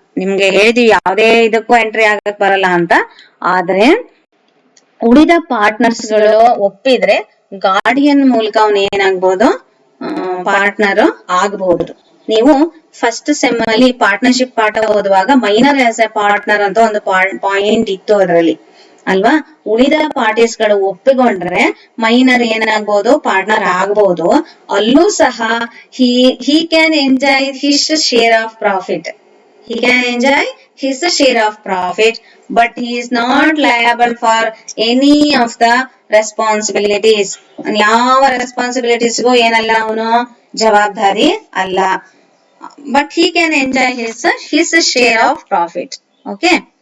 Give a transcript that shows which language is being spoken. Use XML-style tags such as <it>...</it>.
<kn>ನಿಮ್ಗೆ ಹೇಳಿದೀವಿ ಯಾವ್ದೇ ಇದಕ್ಕೂ ಎಂಟ್ರಿ ಆಗಕ್ ಬರಲ್ಲ ಅಂತ. ಆದ್ರೆ ಉಳಿದ ಪಾರ್ಟ್ನರ್ಸ್ ಗಳು ಒಪ್ಪಿದ್ರೆ ಗಾರ್ಡಿಯನ್ ಮೂಲಕ ಅವನು ಏನಾಗ್ಬೋದು, ಪಾರ್ಟ್ನರ್ ಆಗ್ಬಹುದು. ನೀವು ಫಸ್ಟ್ ಸೆಮ್ ಅಲ್ಲಿ ಪಾರ್ಟ್ನರ್ಶಿಪ್ ಪಾಠ ಓದುವಾಗ ಮೈನರ್ ಆಸ್ ಎ ಪಾರ್ಟ್ನರ್ ಅಂತ ಒಂದು ಪಾಯಿಂಟ್ ಇತ್ತು ಅದರಲ್ಲಿ ಅಲ್ವಾ. ಉಳಿದ ಪಾರ್ಟೀಸ್ ಗಳು ಒಪ್ಪಿಕೊಂಡ್ರೆ ಮೈನರ್ ಏನಾಗ್ಬೋದು, ಪಾರ್ಟ್ನರ್ ಆಗ್ಬಹುದು. ಅಲ್ಲೂ ಸಹ</kn> <en>he can enjoy his share of profit. He can enjoy his share of profit, but he is not liable for any of the responsibilities.</en> <kn>ಯಾವ ರೆಸ್ಪಾನ್ಸಿಬಿಲಿಟೀಸ್ಗೂ ಏನಲ್ಲ, ಅವನು ಜವಾಬ್ದಾರಿ ಅಲ್ಲ.</kn> <en>But he can enjoy his share of profit. Okay.</en>